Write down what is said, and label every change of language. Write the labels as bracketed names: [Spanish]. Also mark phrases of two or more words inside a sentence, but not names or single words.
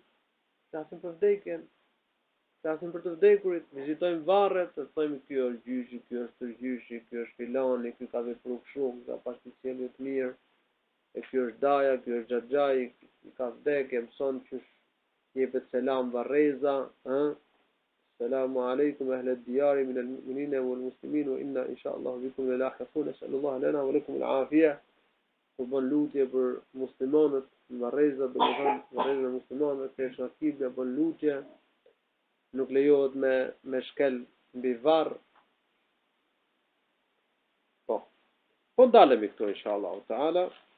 [Albanian] Flasim për vdekjen, flasim për të vdekurit, vizitojmë varret, të thojmë ky është gjyshi, ky është tërgjyshi, ky është filani, ky ka vepruar kështu, ka pas të sjellje të mirë, e ky është daja, ky është xhaxhai, ka vdekje, mëson që jepet selam varreza, [Arabic] السلام عليكم أهل الديار من المؤمنين والمسلمين وإنا إن شاء الله بكم للاحقون نسأل الله لنا ولكم العافية وبن [Albanian] lutje për muslimanët në varreza, domethënë varreza muslimanëve që është aktive bën lutje, nuk lejohet me shkel mbi varr. Po dalemi këtu [Arabic] إن شاء الله تعالى.